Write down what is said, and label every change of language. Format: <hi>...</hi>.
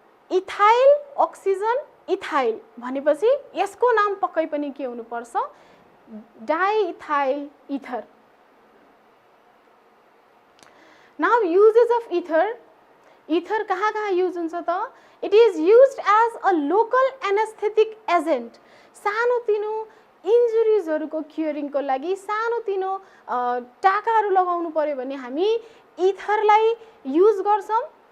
<ne>Ethyl oxygen ethyl भनेपछि यसको नाम पक्कै पनि के हुनुपर्छ, diethyl ether.</ne> <en>now uses of ether,</en> <ne>ether कहाँ कहाँ युज हुन्छ त?</ne> <en>It is used as a local anaesthetic agent.</en> <ne>सानोतिनो इन्जुरिजहरूको क्युरिङको लागि, सानोतिनो टाकाहरू लगाउनु पर्यो भने हामी इथरलाई युज गर्छौँ।</ne>